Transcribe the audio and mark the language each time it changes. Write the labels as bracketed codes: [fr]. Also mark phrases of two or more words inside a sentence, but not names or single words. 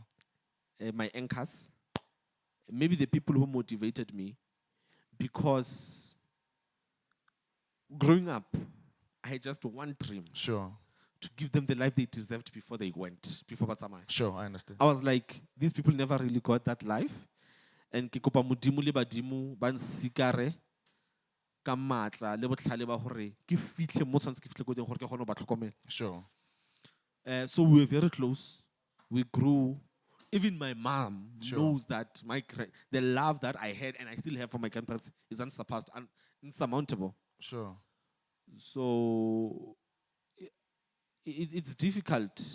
[en] my anchors, maybe the people who motivated me, because growing up, I had just one dream: Sure. to give them the life they deserved before they went, before Batsamai. Sure, I understand. I was like, these people never really got that life. And [tn] ke kopa modimo le badimo ba nsikare ka matla le botlhale ba gore ke fitlhe mo tshwanetse ke fitlhe ko teng gore ke kgone go ba tlhokomela. [en] Sure. So we were very close. We grew. Even my mom Sure. knows that the love that I had and I still have for my grandparents is unsurpassed and insurmountable. Sure. So it's difficult.